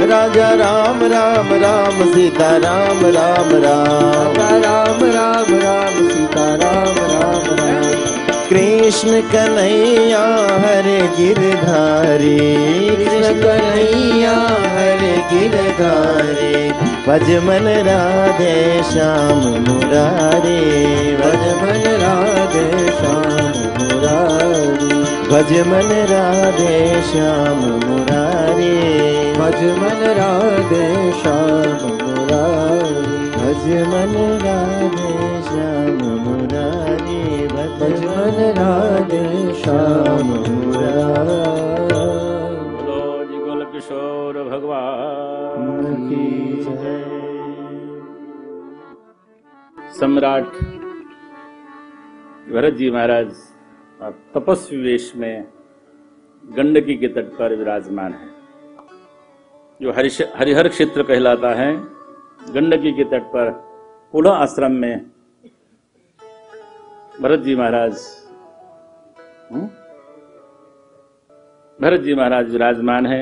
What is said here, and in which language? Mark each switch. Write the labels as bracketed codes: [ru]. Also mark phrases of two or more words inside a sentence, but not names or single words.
[hi] राजा राम राम राम सीता राम राम राम, राम राम राम सीता राम राम राम। कृष्ण कन्हैया हरे गिरधारी, कृष्ण कन्हैया हरे गिरधारी। भज मन राधे श्याम मुरारी, भज मन राधे श्याम मुरारी। भज मन राधे श्याम मुरारी, भज मन राधे श्याम मुरारी। भज मन राधे श्याम मुरारी, भज मन राधे श्याम मुरारी। बोलो जी गोल किशोर भगवान की जय। सम्राट भरत जी महाराज तपस्वी वेश में गंडकी के तट पर विराजमान है, जो हरिहर क्षेत्र कहलाता है। गंडकी के तट पर पुलह आश्रम में भरत जी महाराज विराजमान है।